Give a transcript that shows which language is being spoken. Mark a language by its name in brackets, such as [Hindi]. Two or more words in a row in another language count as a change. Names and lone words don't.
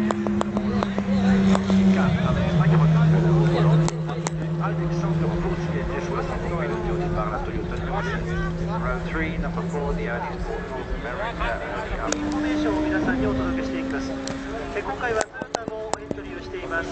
[French] Alexander Vos qui a été choisi pour piloter au départ la Toyota numéro 7. [English] Row 3, number 4, the Audi Sport North America. [Japanese] インフォメーションを皆さんにお届けしていきます。今回はトヨタもエントリーをしています。